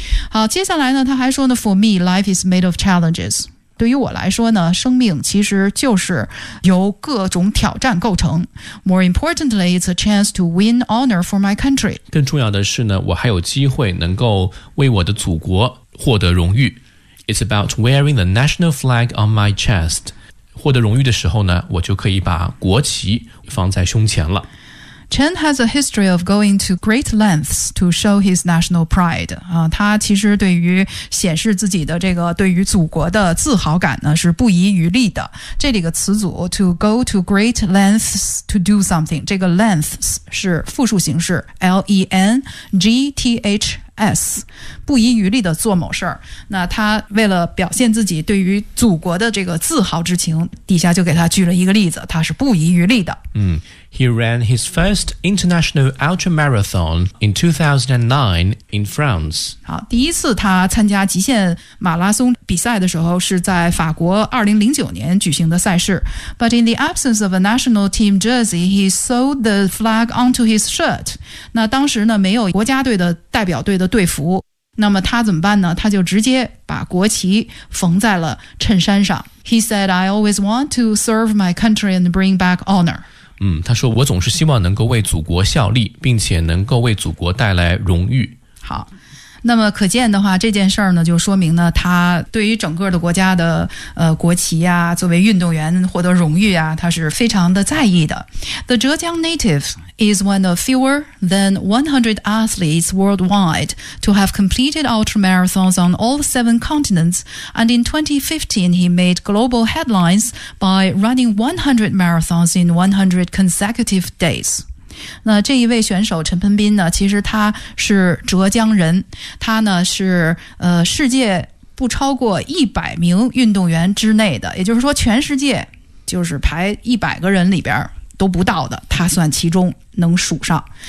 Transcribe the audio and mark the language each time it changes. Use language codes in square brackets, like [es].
[zh] 好，接下来呢他还说呢 [en] for me life is made of challenges， [zh] 对于我来说呢生命其实就是由各种挑战构成。 [en] more importantly it's a chance to win honor for my country， [zh] 更重要的是呢我还有机会能够为我的祖国获得荣誉。 [en] It's about wearing the national flag on my chest. [zh] 获得荣誉的时候呢，我就可以把国旗放在胸前了。 [en] Chen has a history of going to great lengths to show his national pride. [zh] 他其实对于显示自己的这个对于祖国的自豪感呢是不遗余力的。这里个词组 [en] to go to great lengths to do something， [zh] 这个 lengths 是复数形式 lengths， 不遗余力的做某事儿。那他为了表现自己对于祖国的这个自豪之情，底下就给他举了一个例子，他是不遗余力的。 [en] 嗯。He ran his first international ultramarathon in 2009 in France. [zh] 好，第一次他参加极限马拉松比赛的时候是在法国2009年举行的赛事。 [en] But in the absence of a national team jersey, he sewed the flag onto his shirt. [zh] 那当时呢没有国家队的代表队的队服。那么他怎么办呢？他就直接把国旗缝在了衬衫上。 [en] He said, I always want to serve my country and bring back honor. [zh] 嗯，他说我总是希望能够为祖国效力，并且能够为祖国带来荣誉。好，那么可见的话，这件事儿呢，就说明呢，他对于整个的国家的国旗啊，作为运动员获得荣誉啊，他是非常的在意的。 [en] The Zhejiang native is one of fewer than 100 athletes worldwide to have completed ultramarathons on all 7 continents, and in 2015 he made global headlines by running 100 marathons in 100 consecutive days. [zh] 那这一位选手陈鹏斌呢，其实他是浙江人，他呢是世界不超过100名运动员之内的，也就是说全世界就是排100个人里边都不到的，他算其中能数上。